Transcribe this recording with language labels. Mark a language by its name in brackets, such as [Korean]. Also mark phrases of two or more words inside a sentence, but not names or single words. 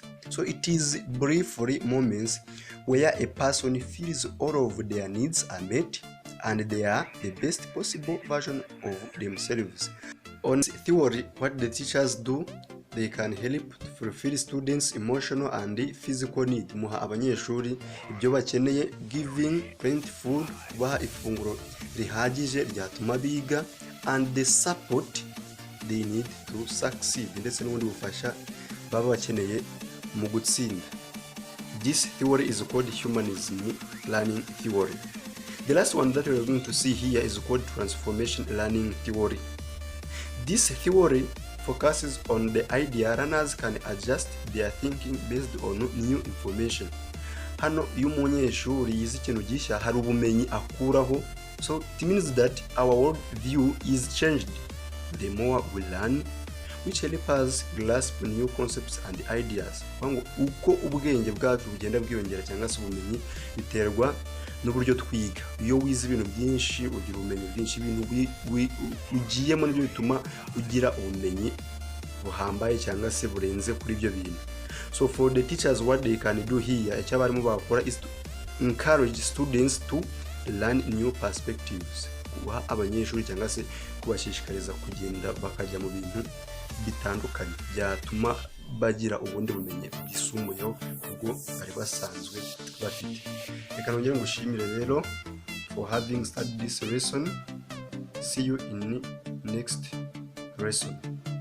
[English] So it is briefly moments where a person feels all of their needs are met and they are the best possible version of themselves. On theory, what the teachers do, they can help to fulfill students' emotional and physical need. [Kinyarwanda] Muha abanyeshuri ibyo bakeneye, [English] giving plenty food, [Kinyarwanda] kubaha ifunguro rihagije ryatuma biga, [English] and the support they need to succeed, [Kinyarwanda] ndetse n'ubundi bufasha baba bakeneye mu gutsinda. [English] This theory is called humanism learning theory. The last one that we are going to see here is called transformation learning theory. This theory focuses on the idea learners can adjust their thinking based on new information. [Kinyarwanda] Hano iyo umunyeshuri yize ikintu gishya hari ubumenyi akuraho, [English] so it means that our world view is changed the more we learn, which helps us grasp new concepts and ideas. [Kinyarwanda] Uko ubwenge bwacu bugenda bwiyongera cyangwa se ubumenyi biterwa n'uburyo twiga. Iyo wize ibintu byinshi ugira ubumenyi bwinshi, ibintu ugiyemo nibyo bituma ugira ubumenyi buhambaye cyangwa se burenze kuri ibyo bintu. [English] So for the teachers, what they can do here, [Kinyarwanda] icyo abarimu bakora [English] is to encourage students to learn new perspectives. [Kinyarwanda] Kubaha abanyeshuri cyangwa se kubashishikariza kugenda bakajya mu bintu bitandukanye byatuma bagira ubundi bumenyi bwisumbuyeho ubwo bari basanzwe bafite. Reka nongere ngushimire rero [English] for having studied this lesson. See you in next lesson.